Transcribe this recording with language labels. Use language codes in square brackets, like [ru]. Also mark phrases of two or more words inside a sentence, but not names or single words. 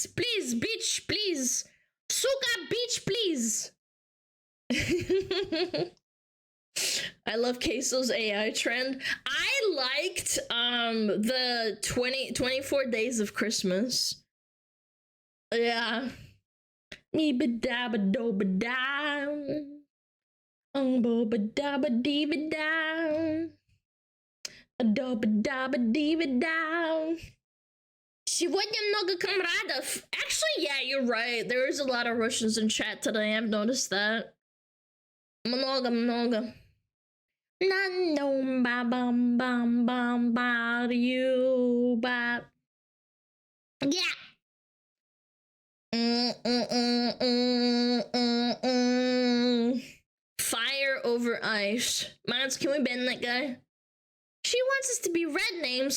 [en] Please, bitch, please. Suka, bitch, please. I love Queso's AI trend. I liked the 24 days of Christmas. Yeah. Me ba da ba do ba da. Bo ba da ba dee ba da. Do ba da ba dee ba da. [ru] Сегодня много камрадов. [en] Actually, yeah, you're right. There is a lot of Russians in chat today. I've noticed that. Много. Nano ba bam bam bam ba you ba. Yeah. Fire over ice. Mods, can we ban that guy? She wants us to be red names.